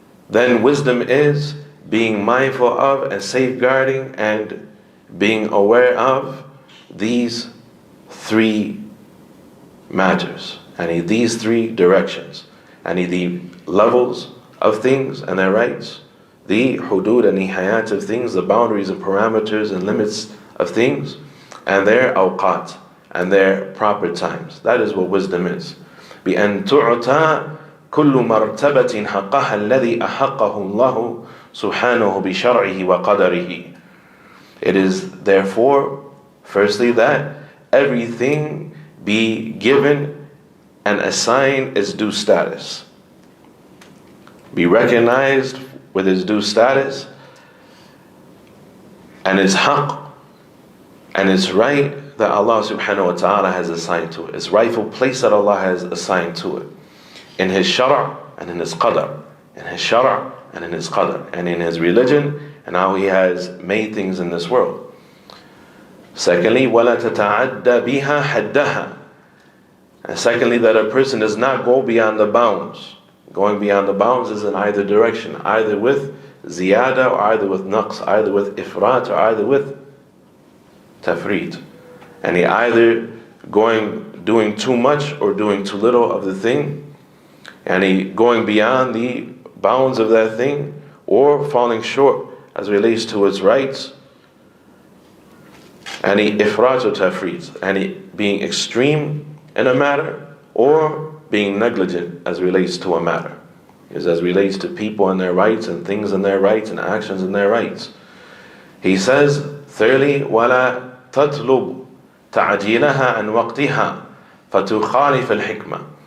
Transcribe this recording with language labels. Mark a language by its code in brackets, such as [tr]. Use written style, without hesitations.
[en] Then wisdom is being mindful of and safeguarding and being aware of these three matters, and these three directions, and the levels of things and their rights, the hudud and nihayat of things, the boundaries and parameters and limits of things, and their awqat, and their proper times. That is what wisdom is. [ar] بأن تعطى كل مرتبة حقها الذي أحقه الله سبحانه بشرعه وقدره. [en] It is therefore, firstly, that everything be given and assigned its due status, be recognized with its due status and its haqq and its right that Allah subhanahu wa ta'ala has assigned to it, its rightful place that Allah has assigned to it, in His shara' and in His qadr, and in His religion and how He has made things in this world. Secondly, [ar] وَلَا تَتَعَدَّ بِهَا حَدَّهَا. [en] And secondly, that a person does not go beyond the bounds. Going beyond the bounds is in either direction, either with ziyada or either with naqs, either with ifrat or either with tafrit. And he either doing too much or doing too little of the thing, and he going beyond the bounds of that thing, or falling short as relates to its rights, and he ifrat or tafrit, and he being extreme in a matter, or being negligent as relates to a matter, as relates to people and their rights and things and their rights and actions and their rights. He says, thirdly, [ar] وَلَا تَطْلُبْ تَعْجِيلَهَا عَنْ وَقْتِهَا فَتُخَالِفَ الْحِكْمَةِ.